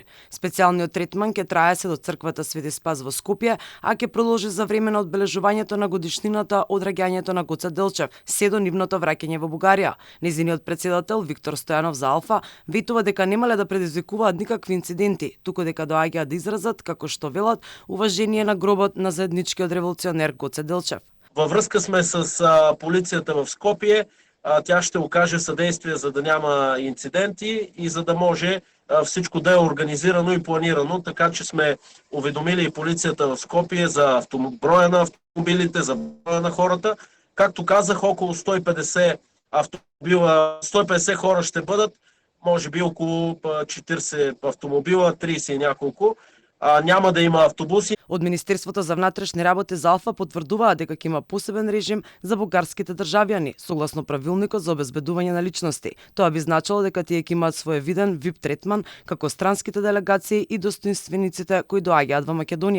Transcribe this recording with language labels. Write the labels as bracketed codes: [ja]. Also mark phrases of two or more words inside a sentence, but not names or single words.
[mk] Специјалниот третман ќе трае се до црквата Свети Спас во Скопје, а ќе продолжи за време на одбележувањето на годишнината од раѓањето на Гоце Делчев, се до нивното враќање во Бугарија. Нејзиниот председател Виктор Стојанов за Алфа ветува дека немале да предизвикуваат никакви инциденти, туку дека доаѓа да изразат, како што велат, уважение на гробот на заедничкиот револуционер Гоце Делчев. [bg] Във връзка сме с полицията в Скопие. Тя ще окаже съдействие, за да няма инциденти и за да може всичко да е организирано и планирано, така че сме уведомили и полицията в Скопие за броя на автомобилите, за броя на хората. Както казах, около 150 автомобила, 150 хора ще бъдат, може би около 40 автомобила, 30 и няколко. Няма да има автобуси. [mk] Од Министерството за внатрешни работи за Алфа потврдуваа дека ќе има посебен режим за бугарските државјани, согласно правилникот за обезбедување на личности. Тоа би значило дека тие ќе имаат своевиден VIP третман како странските делегации и достоинствениците кои доаѓаат во Македонија.